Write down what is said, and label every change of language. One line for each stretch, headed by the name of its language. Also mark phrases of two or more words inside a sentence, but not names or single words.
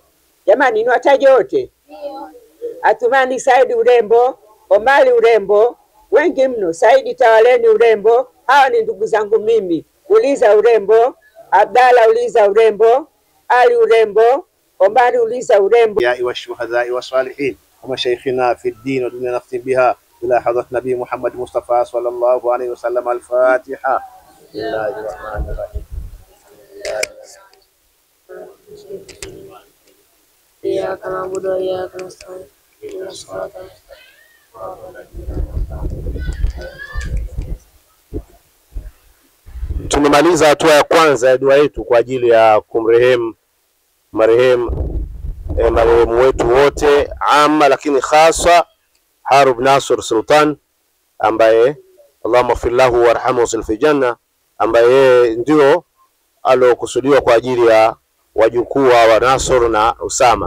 Swahili: Jamani, niwataje wote? Atumani Saidi Urembo, Omari Urembo, wengi mno. Saidi Tawaleni Urembo. Hawa ni ndugu zangu mimi. Uliza Urembo, Abdalla Uliza Urembo, Ali Urembo, Omari Uliza Urembo.
Arabic: يا أيها الشهداء والصالحين ومشايخنا في الدين ودنيا نختم بها إلى حضرة نبي محمد مصطفى صلى الله عليه وسلم. الفاتحة. بسم الله الرحمن الرحيم. إياك نعبد وإياك نستعين.
Swahili: Tumemaliza hatua ya kwanza ya dua yetu kwa ajili ya kumrehemu marehemu wetu wote amma, lakini hasa Harub Nasr Sultan ambaye
Arabic: اللهم اغفر له وارحمه واصل في جنة,
Swahili: ambaye ndio alokusudiwa kwa ajili ya wajukuu wa Nasr na Usama.